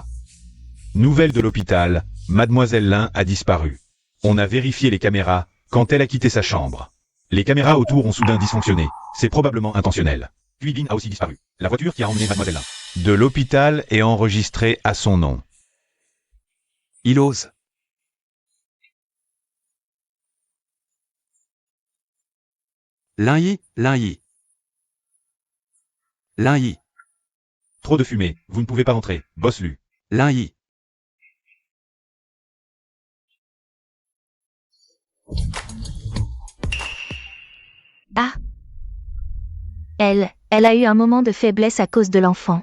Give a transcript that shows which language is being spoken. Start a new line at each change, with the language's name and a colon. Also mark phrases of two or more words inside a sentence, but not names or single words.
French: Nouvelle de l'hôpital, Mademoiselle Lin a disparu. On a vérifié les caméras quand elle a quitté sa chambre. Les caméras autour ont soudain dysfonctionné. C'est probablement intentionnel. Kuibin a aussi disparu. La voiture qui a emmené Mademoiselle Lin. De l'hôpital est enregistrée à son nom. Il ose. Lin-Yi, Lin-Yi. Lin-Yi, Trop de fumée, vous ne pouvez pas entrer. Boss Lu. Lin-Yi. Ah. Elle a eu un moment de faiblesse à cause de l'enfant.